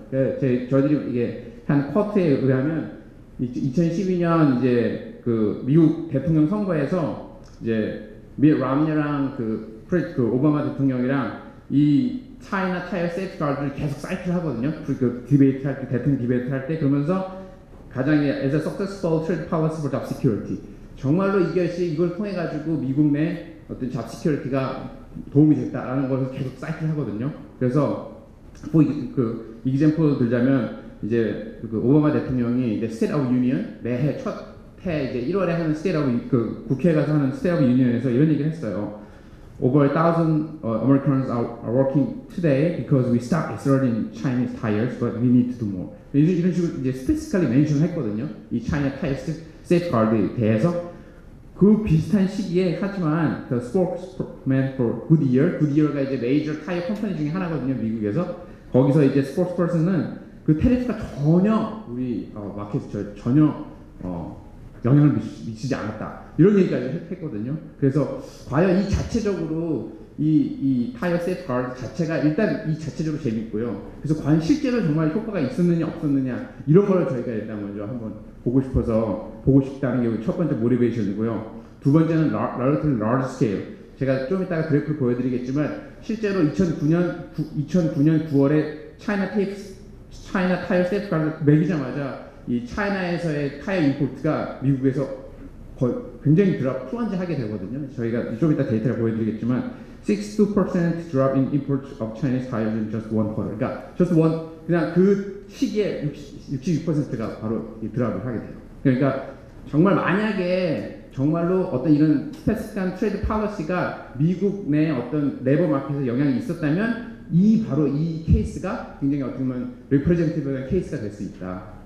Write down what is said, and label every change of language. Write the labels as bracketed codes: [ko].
[ko] 저희들이 이게 한 쿼트에 의하면 2012년 이제 미국 대통령 선거에서 이제 밋 롬니랑 오바마 대통령이랑 이 차이나 타이어 세이프가드를 계속 사이클 하거든요. 그 디베이트 할 때, 대통령 디베이트 할 때. 그러면서 가장 [en] as a successful trade policy for job security. [ko] 정말로 이걸 통해 가지고 미국 내 어떤 job security가 도움이 됐다라는 것을 계속 사이클 하거든요. 그래서 뭐 그 example 들자면 이제 그 오바마 대통령이 이제 State of Union 매해 해 이제 1월에 하는 State of 그 국회에 가서 하는 State of Union에서 이런 얘기를 했어요. [en] Over 1,000 Americans are working today because we stopped exporting Chinese tires, but we need to do more. [ko] 이런 식으로 이제 [en] specifically mention [ko] 했거든요. 이 China Tire Safeguard에 대해서 그 비슷한 시기에 하지만 [en] the spokesman for Goodyear [ko] 가 이제 메이저 타이어 컴퍼니 중에 하나거든요. 미국에서 거기서 이제 스포크스퍼슨은 그 테리프가 전혀 우리 마켓에 전혀 영향을 미치지 않았다 이런 얘기까지 했거든요. 그래서 과연 이 자체적으로 이 타이어 세이프가드 자체가 일단 이 자체적으로 재밌고요. 그래서 과연 실제로 정말 효과가 있었느냐 없었느냐 이런 걸 저희가 일단 먼저 한번 보고 싶다는 게 첫 번째 모티베이션이고요. 두 번째는 [en] relatively large scale. [ko] 제가 좀 이따가 그래프를 보여드리겠지만 실제로 2009년 9월에 차이나 타이어 세이프가드 매기자마자 이 차이나에서의 타이어 임포트가 미국에서 거의 굉장히 플런지하게 되거든요. 저희가 좀 이따 데이터를 보여드리겠지만 [en] 62% drop in imports of Chinese tires in just one quarter. [ko] 그러니까 그냥 그 시기에 62%가 바로 드랍을 하게 돼요. 그러니까 정말 만약에 정말로 어떤 이런 스페시픽한 트레이드 팔러시가 미국 내 어떤 레버 마켓에 영향이 있었다면 바로 이 케이스가 굉장히 어떻게 보면 리프레젠티브한 케이스가 될 수 있다.